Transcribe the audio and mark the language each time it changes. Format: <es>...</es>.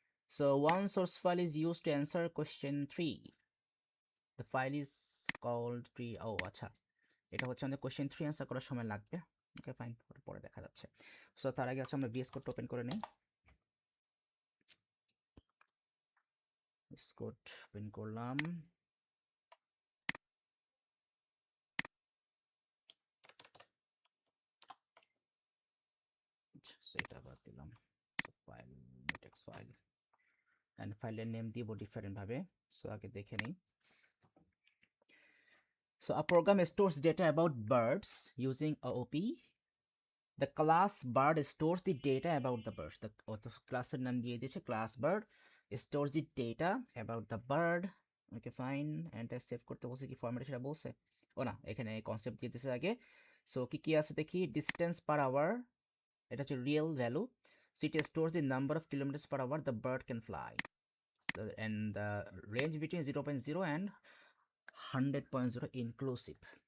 <en>So one source file is used to answer question 3. The file is called tree.</en> <bn>ও আচ্ছা, এটা হচ্ছে আমাদের question 3 answer করার সময় লাগবে। ওকে ফাইন, পরে দেখা যাচ্ছে। সো তার আগে হচ্ছে আমরা VS কোড ওপেন করে নিই। VS কোড ওপেন করলাম। সেটা বাদ দিলাম। ফাইল টেক্সট ফাইল এন্ড ফাইলের নেম দিব ডিফারেন্ট ভাবে। সো আগে দেখে নিই।</bn> <en>So a program stores data about birds using OOP. The class bird stores the data about the birds. The</en> <bn>ক্লাসের নাম দিয়ে দিয়েছে</bn> <en>class bird stores the data about the bird.</en> <bn>Okay fine, and save করতে বলছে কি format সেটা বলছে। ও না, এখানে কনসেপ্ট দিয়ে দিয়েছে আগে। সো কি কি আছে দেখি।</bn> <en>distance per hour,</en> <bn>এটা হচ্ছে real value.</bn> <en>So it stores the number of kilometers per hour the bird can fly, and the range between 0.0 and 100.0 inclusive.</en>